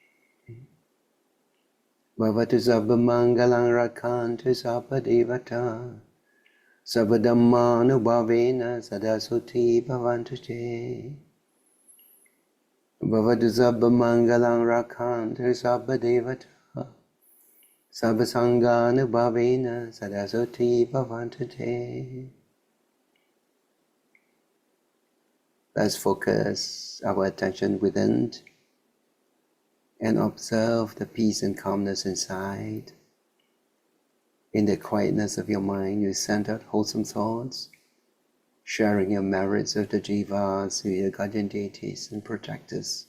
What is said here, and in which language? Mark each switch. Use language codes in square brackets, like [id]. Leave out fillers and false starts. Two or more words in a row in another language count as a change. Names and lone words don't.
[pi] Bhavatu sabba mangalang rakhantu sabba devata sabba dhammanubhavena sadasoti bhavantu te. Bhavatu sabba mangalang rakhantu sabba devata sabba sanganubhavena sadasoti bhavantu te. [en] Let's focus our attention within and observe the peace and calmness inside. In the quietness of your mind, you send out wholesome thoughts, sharing your merits of the jivas with your guardian deities and protectors.